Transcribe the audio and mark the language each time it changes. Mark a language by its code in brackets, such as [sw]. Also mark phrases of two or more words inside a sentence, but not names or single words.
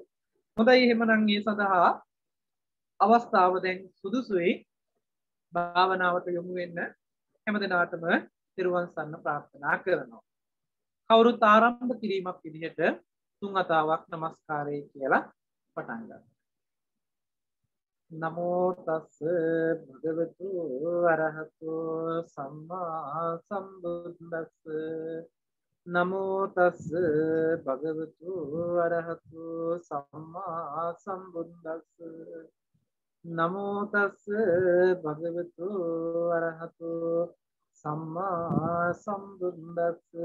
[si] හොඳයි එහෙමනම් මේ සඳහා අවස්ථාව දැන් සුදුසුයි. භාවනාවට යොමු වෙන්න හැමදෙනාටම තෙරුවන් සරණ ප්‍රාර්ථනා කරනවා. කවුරුත් ආරම්භ කිරීමක් විදිහට 3 වතාවක් নমස්කාරය කියලා පටන් ගන්න. [pi] නමෝ තස් භගවතු අරහතෝ සම්මා සම්බුද්දස්ස. නමෝ තස් භගවතු අරහතෝ සම්මා සම්බුද්දස්ස. නමෝ තස් භගවතු අරහතෝ සම්මා සම්බුද්දස්ස.